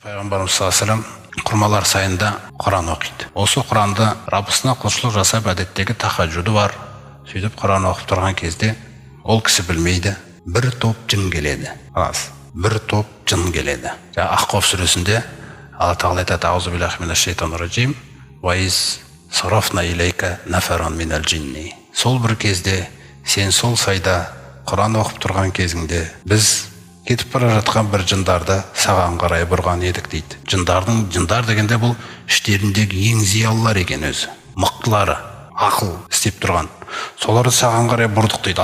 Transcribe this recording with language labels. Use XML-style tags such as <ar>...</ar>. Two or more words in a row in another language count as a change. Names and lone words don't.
<kk>Пайғамбарымыз</kk> <ar>صلى الله عليه وسلم</ar> <kk>құрмалар сайында Құран оқиды. Осы Құранды Раббысына құлшылық жасап әдеттегі тахаджуды бар. Сөйтіп Құран оқып тұрған кезде ол кісі білмейді, бір топ жын келеді. Бір топ жын келеді. Ахқаф сүресінде Алла Тағала айтады:</kk> <ar>"أعوذ بالله من الشيطان الرجيم. وإذ صرفنا إليك نفرا من الجن."</ar> <kk>Сол бір кезде сен сол сайда Құран оқып тұрған кезіңде біз кетіп бара жатқан бір жындарды саған қарай бұрған едік дейді. Жындар дегенде бұл іштеріндегі ең зиялылар екен өзі. Мықтылары, ақыл істеп тұрған. Соларды саған қарай бұрдық дейді.</kk>